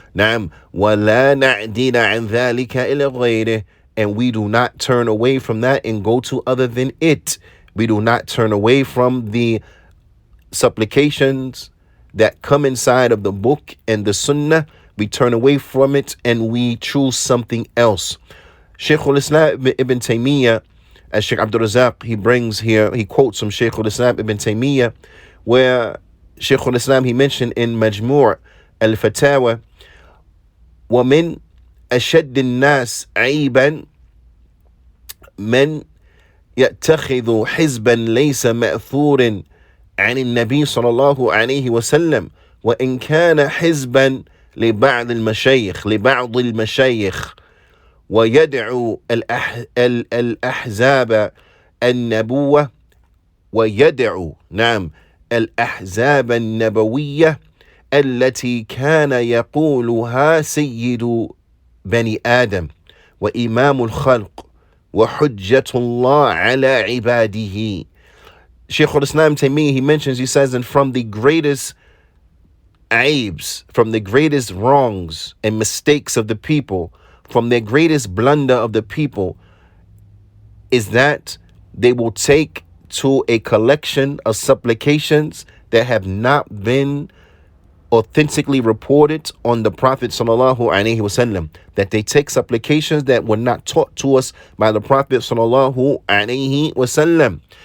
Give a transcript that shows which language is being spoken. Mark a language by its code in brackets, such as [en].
[ar] نعم وَلَا نَعْدِلَ عَنْ ذَلِكَ إِلَى غَيْرِهِ, [en] and we do not turn away from that and go to other than it. We do not turn away from the supplications that come inside of the book and the Sunnah. We turn away from it and we choose something else. Shaykh al-Islam ibn Taymiyyah, as Shaykh Abdul Razak, he brings here, he quotes from Shaykh al-Islam ibn Taymiyyah, where Shaykh al-Islam, he mentioned in Majmu' al-Fatawa, [ar] وَمِنْ أَشَدِّ النَّاسِ عَيْبًا مَنْ يَتَّخِذُ حِزْبًا لَيْسَ مَأْثُورٍ عن النبي صلى الله عليه وسلم وإن كان حزبا لبعض المشايخ ويدعو الأحزاب النبوة ويدعو الأحزاب النبوية التي كان يقولها سيد بني آدم وإمام الخلق وحجة الله على عباده. [en] Shaykh al-Islam Taymiyyah, he mentions, he says, and from the greatest aibs, from the greatest wrongs and mistakes of the people, from their greatest blunder of the people, is that they will take to a collection of supplications that have not been authentically reported on the Prophet sallallahu alaihi wasallam, that they take supplications that were not taught to us by the Prophet sallallahu alaihi wasallam.